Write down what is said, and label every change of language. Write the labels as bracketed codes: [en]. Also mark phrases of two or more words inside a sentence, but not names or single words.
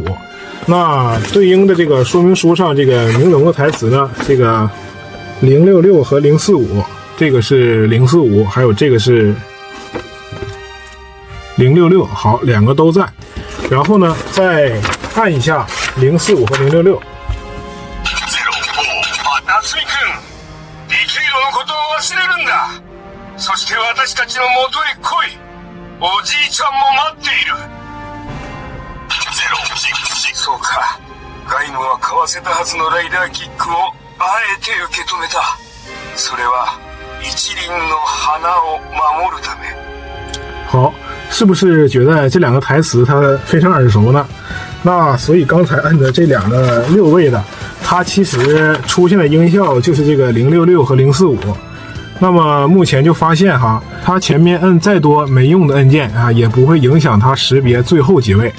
[zh] 那对应的这个说明书上这个明龙的台词呢，这个066和045，这个是045，还有这个是066，好，2个都在。然后呢，再按一下045和066。 [ja] 夏美くん、リキュイドのことを忘れるんだ。そして私たちの元へ来い。おじいちゃんも待っている。そそうか。ガイノは買わせたはずのライダーキックをあえて受け止めた。それは一輪の花を守るため。 [zh] 好，是不是觉得这两个台词它非常耳熟呢？那所以刚才按的这两个6位的，它其实出现的音效就是这个066和045。那么目前就发现哈，它前面摁再多没用的按键啊，也不会影响它识别最后几位。